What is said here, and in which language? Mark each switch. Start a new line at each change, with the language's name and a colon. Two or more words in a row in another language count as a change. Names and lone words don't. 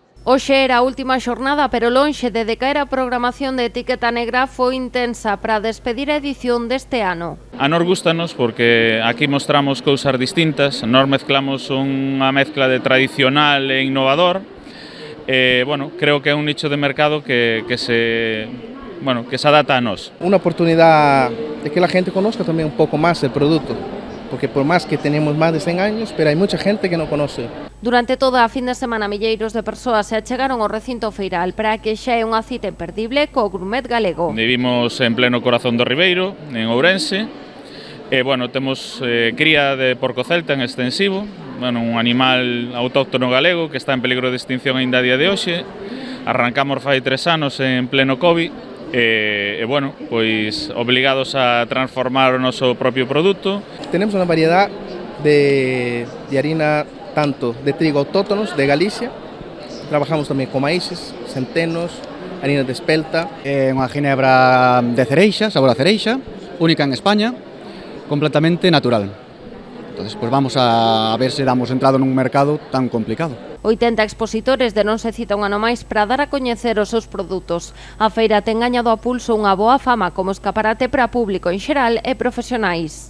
Galician: Hoxe era a última xornada, pero lonxe de decaer a programación de Etiqueta Negra foi intensa para despedir a edición deste ano. A nós gustanos porque aquí mostramos cousas distintas, nós mezclamos unha mezcla de tradicional e innovador. Creo que é un nicho de mercado que se adapta a nós.
Spanish: Una oportunidad de que la gente conozca también un poco más el producto, porque por más que tenemos más de 100 años, pero hay mucha gente que no conoce.
Galician: Durante toda a fin de semana, milleiros de persoas se achegaron ao recinto feiral para que xa é unha cita imperdible co Grumet galego. Vivimos en pleno corazón do Ribeiro, en Ourense, temos cría de porco celta en extensivo, un animal autóctono galego que está en peligro de extinción aínda a día de hoxe. Arrancamos fai 3 anos en pleno COVID, obligados a transformar o noso propio produto.
Spanish: Tenemos una variedad de harina tanto de trigo autóctonos de Galicia, trabajamos también con maíces, centenos, harina de espelta.
Galician: Unha ginebra de cereixa, sabor a cereixa, única en España, completamente natural.
Spanish: Entonces, vamos a ver
Galician: se damos entrado nun mercado tan complicado. 80 expositores de non se cita un ano máis para dar a coñecer os seus produtos. A feira ten gañado a pulso unha boa fama como escaparate para público en xeral e profesionais.